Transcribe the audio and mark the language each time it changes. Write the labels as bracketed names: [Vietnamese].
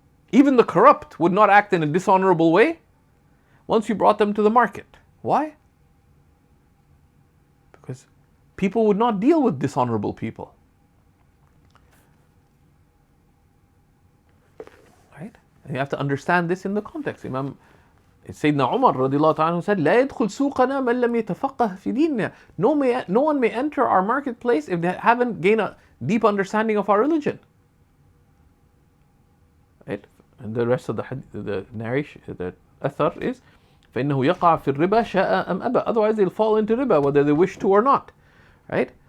[English] Even the corrupt would not act in a dishonorable way once you brought them to the market. Why? Because people would not deal with dishonorable people. Right? And you have to understand this in the context. Sayyidina Umar radiallahu anhu said, [Arabic] لا يدخل سوقنا من لم يتفقه في ديننا. [English] No one may enter our marketplace if they haven't gained a deep understanding of our religion. Right? And the rest of the narration, the athar is, [Arabic] فإنه يقع في الربا شاء أم أبى. [English] Otherwise they'll fall into riba whether they wish to or not. Right?